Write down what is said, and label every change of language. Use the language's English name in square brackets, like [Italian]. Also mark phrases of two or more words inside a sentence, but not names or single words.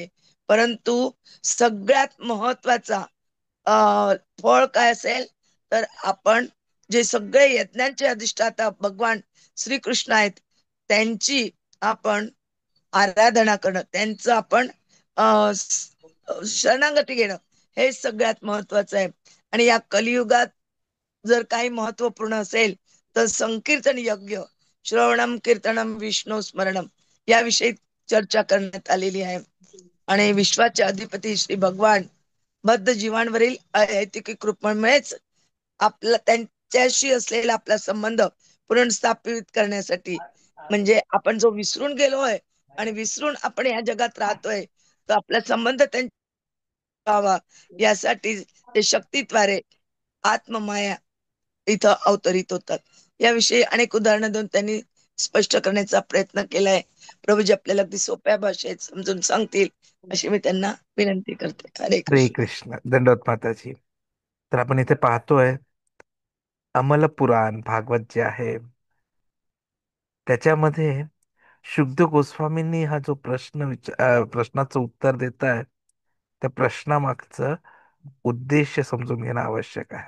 [Marathi] परंतु सगळ्यात महत्वाचा फळ काय असेल, तर आपण जे सगळे यज्ञांचे अधिष्ठाता भगवान श्रीकृष्ण आहेत त्यांची आपण आराधना करणं, त्यांचं आपण शरणागती घेणं, हे सगळ्यात महत्वाचं आहे. आणि या कलियुगात जर काही महत्वपूर्ण असेल तर संकीर्तन यज्ञ, [Sanskrit] श्रवणम कीर्तनम विष्णू स्मरणम, [Marathi] याविषयी चर्चा करण्यात आलेली आहे. आणि विश्वाचे अधिपती श्री भगवान बद्ध जीवांवरील ऐतिहासिक कृपेमुळेच आपला त्यांच्याशी असलेला आपला संबंध पुनर्स्थापित करण्यासाठी, म्हणजे आपण जो विसरून गेलोय आणि विसरून आपण या जगात राहतोय, तर आपला संबंध त्यांच्या व्हावा यासाठी ते शक्तीद्वारे आत्ममाया इथं अवतरित होतात. याविषयी अनेक उदाहरणं देऊन त्यांनी स्पष्ट करण्याचा प्रयत्न केलाय. प्रभूजी आपल्याला अगदी सोप्या भाषेत समजून सांगतील अशी मी त्यांना विनंती करते. हरे हरे कृष्ण. कृष्ण. दंडवत माताजी. तर आपण इथे पाहतोय अमल पुराण भागवत जे आहे त्याच्यामध्ये शुद्ध गोस्वामींनी हा जो प्रश्नाचं उत्तर देत आहे, त्या प्रश्नामागचं उद्देश समजून घेणं आवश्यक आहे.